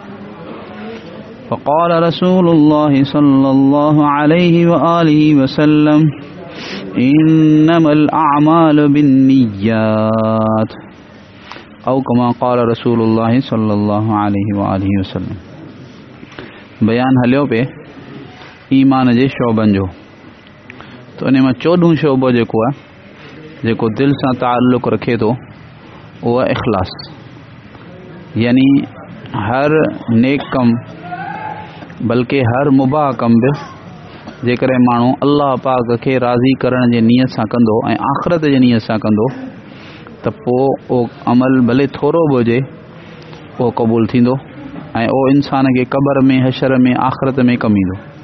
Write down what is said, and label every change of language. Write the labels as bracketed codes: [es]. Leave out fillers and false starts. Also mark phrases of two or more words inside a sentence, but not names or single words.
[ar] فقال رسول الله صلى الله عليه وآله وسلم إنما الأعمال بالنيات أو كما قال رسول الله صلى الله عليه وآله وسلم [sd] बयान हलियो पे ईमान जे शोबन जो तो इन में 14 शोबो जेको आहे जेको दिल सां ताल्लुक़ रखे थो उहो इख़लास यानी हर नेक कम बल्कि हर मुबाह कम बि जेकॾहिं माण्हू अल्लाह पाक खे राज़ी करण जे नियत सां कंदो ऐं आख़िरत जे नियत सां कंदो त पोइ उहो अमल भले थोरो बि हुजे उहो क़बूल थींदो ऐं उहो इंसान खे क़बर में हशर में आख़िरत में कमु ईंदो।